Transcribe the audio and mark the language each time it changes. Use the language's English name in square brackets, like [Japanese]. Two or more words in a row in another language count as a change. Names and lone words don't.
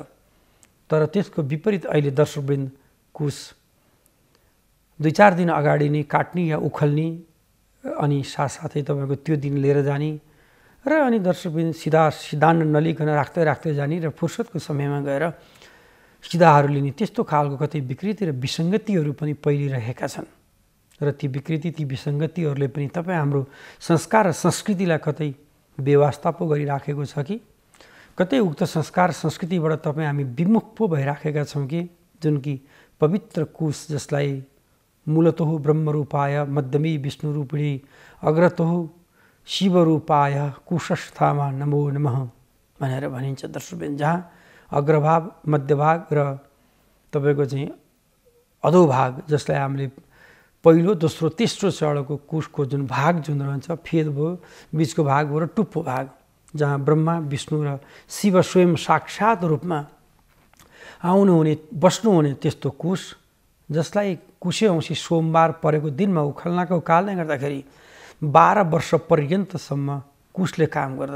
[Nepali] तर त्यसको विपरीत अहिले दर्शकवृन्द कुश 2-4 दिन अगाडि नै काट्ने या उखल्ने अनि साथसाथै तपाईँको त्यो दिन लिएर जाने र अनि दर्शकवृन्द सिद्धान्न नलिकन राख्दै जाने र फुर्सदको समयमा गएर सिधाहरू लिने, त्यस्तो खालको कतै विकृति र विसङ्गतिहरू पनि फैलिरहेका छन्। र ती विकृति, ती विसङ्गतिहरूले पनि तपाईँ हाम्रो संस्कार र संस्कृतिलाई कतै बेवास्ता पो गरिराखेको छ कि कतै उक्त संस्कार संस्कृतिबाट तपाईँ हामी विमुख पो भइराखेका छौँ कि? जुन कि पवित्र कुश, जसलाई मूलतः [Sanskrit] ब्रह्मरूपाय मध्यमी विष्णुरूपिणी अग्रतः शिवरूपाय कुशस्थामा नमो नमः [Nepali] भनेर भनिन्छ दर्शकवृन्द। जहाँ अग्रभाग, मध्यभाग र तपाईँको चाहिँ अधोभाग, जसलाई हामीले पहिलो, दोस्रो, तेस्रो चरणको कुशको जुन भाग जुन रहन्छ, फेद भयो, बिचको भाग भयो र टुप्पो भाग, जहाँ ब्रह्मा, विष्णु र शिव स्वयं साक्षात् रूपमा आउनुहुने, बस्नुहुने त्यस्तो कुश, जसलाई कुशे औँसी सोमबार परेको दिनमा उखल्नको कारणले गर्दाखेरि 12 वर्ष पर्यन्तसम्म कुशले काम गर्दछ।